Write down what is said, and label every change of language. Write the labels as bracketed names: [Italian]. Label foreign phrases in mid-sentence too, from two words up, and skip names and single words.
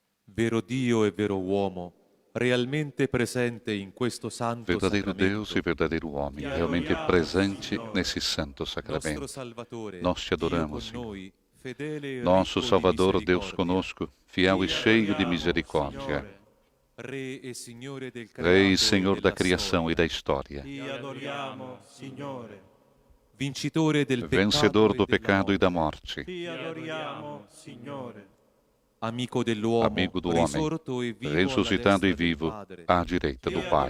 [Italian] vero Dio e vero uomo, realmente presente in questo santo [Portuguese] verdadeiro [Italian] sacramento, [Portuguese] Deus e verdadeiro homem, realmente presente nesse santo [Italian] nostro [Portuguese] sacramento. [Italian] Salvatore, [Portuguese] Nós te [Italian] Dio [Portuguese] adoramos, [Italian] con [Portuguese] Senhor. [Italian] noi, fedele e [Portuguese] Nosso [Italian] ricco di [Portuguese] Salvador, Deus [Italian] misericordia, [Portuguese] conosco, fiel e cheio de misericórdia, [Italian] Re e Signore del [Portuguese] Rei e [Italian] creato [Portuguese] Senhor [Italian] e [Portuguese] da [Italian] della [Portuguese] criação e [Italian] storia, [Portuguese] da história, [Italian] Ti adoriamo, Signore. vincitore del [Portuguese] vencedor do [Italian] peccato [Portuguese] pecado [Italian] e [Portuguese] e da morte, [Italian] Ti adoriamo, Signore. amico dell'uomo, [Portuguese] amigo do homem, [Italian] risorto e vivo [Portuguese] ressuscitado e [Italian] alla destra del [Portuguese] vivo [Italian] Padre, [Portuguese] à direita [Italian] Ti [Portuguese] do Pai.